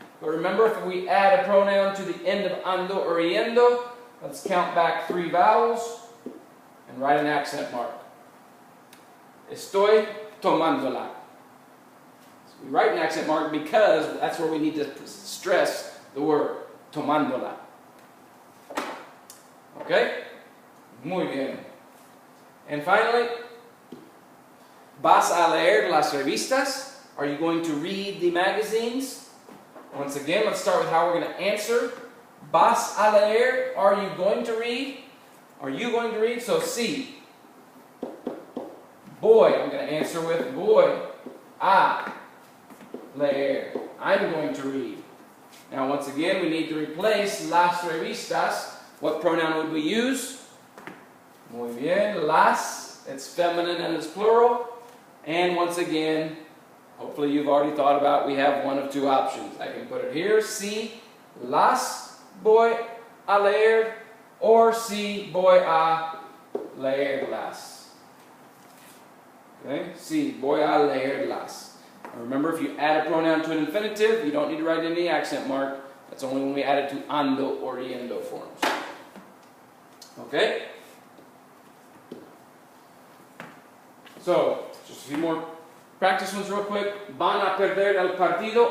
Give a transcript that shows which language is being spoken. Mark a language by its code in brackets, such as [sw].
[en] But remember, if we add a pronoun to the end of ando or yendo, let's count back 3 vowels and write an accent mark. [es] Estoy tomándola. [en] So we write an accent mark because that's where we need to stress the word, tomándola. [es] Okay? Muy bien. [en] And finally, [es] ¿vas a leer las revistas? [en] Are you going to read the magazines? Once again, let's start with how we're going to answer. ¿Vas a leer? Are you going to read? Are you going to read? So, sí. [es] Voy. [en] I'm going to answer with [es] voy a leer. [en] I'm going to read. Now, once again, we need to replace [es] las revistas. [en] What pronoun would we use? [es] Muy bien. Las. [en] It's feminine and it's plural. And once again, hopefully you've already thought about, we have one of 2 options. I can put it here, [es] sí, las voy a leer, or sí, voy a leerlas. Okay, sí, voy a leerlas. [en] And remember, if you add a pronoun to an infinitive, you don't need to write any accent mark. That's only when we add it to ando or yendo forms. Okay? So, just a few more practice ones real quick. [es] ¿Van a perder el partido?